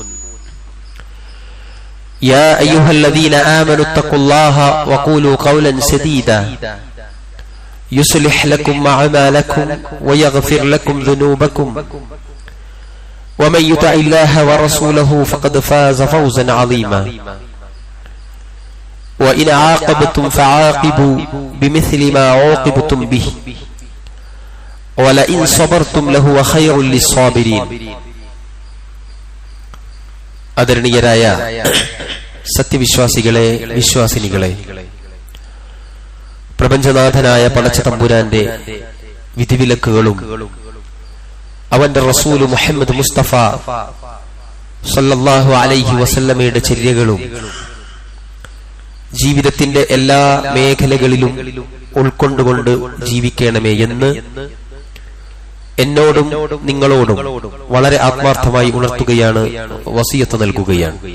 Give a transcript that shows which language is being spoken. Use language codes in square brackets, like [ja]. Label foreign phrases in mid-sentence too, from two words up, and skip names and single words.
[ar] يا أيها الذين آمنوا اتقوا الله وقولوا قولا سديدا يصلح لكم أعمالكم ويغفر لكم ذنوبكم ومن يطع الله ورسوله فقد فاز فوزا عظيما وإن عاقبتم فعاقبوا بمثل ما عوقبتم به ولئن صبرتم لهو خير للصابرين [ml] ആദരണീയരായ സത്യവിശ്വാസികളെ, വിശ്വാസിനികളെ, പ്രപഞ്ചനാഥനായ പടച്ച തമ്പുരാന്റെ വിധിവിലക്കുകളും അവന്റെ റസൂല് മുഹമ്മദ് മുസ്തഫ [ar] صلى الله عليه [ml] വസല്ലമയുടെ ചര്യകളും ജീവിതത്തിന്റെ എല്ലാ മേഖലകളിലും ഉൾക്കൊണ്ടുകൊണ്ട് ജീവിക്കണമേ എന്ന് എന്നോടും നിങ്ങളോടും വളരെ ആത്മാർത്ഥമായി ഉണർത്തുകയാണ്, വസിയത്ത് നൽകുകയാണ്.